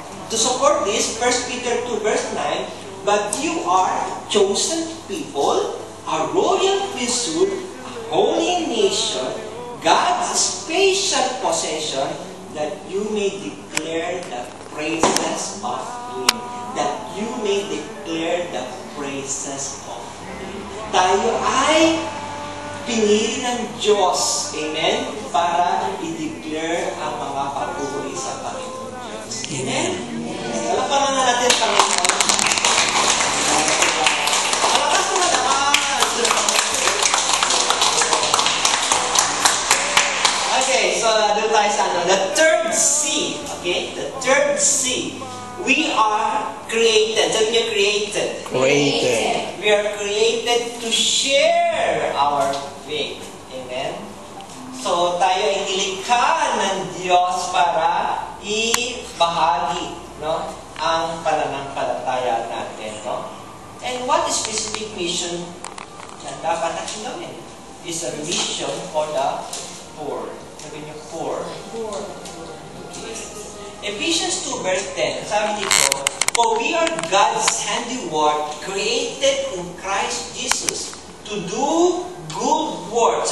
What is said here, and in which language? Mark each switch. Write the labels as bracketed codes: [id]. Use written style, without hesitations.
[en] To support this, 1 Peter 2 verse 9, but you are chosen people, a royal priesthood, a holy nation, God's special possession, that you may declare the praises of Him. That you may declare the praises of Him. [tl] Tayo ay pinili ng Diyos, amen, para i-declare ang mga papuri sa Panginoon Diyos. Amen? Palaparan na natin, Panginoon. Malakas mo naman. [en] Okay, so [tl] doon tayo sa [en] the third C. Okay? The third C. We are created. [tl] Sabi niyo [en] created. Created. We are created to share our faith. Amen? [tl] So, tayo ay nilikha ng Diyos para ibahagi, no, ang pananampalataya natin, no? [en] And what is specific mission [tl] na dapat natin gawin? [en] Is a mission for the poor. [tl] Sabi niyo, [en] poor. Okay. Ephesians 2 verse 10, [tl] sabi dito, [en] for we are God's handiwork, created in Christ Jesus, to do good works.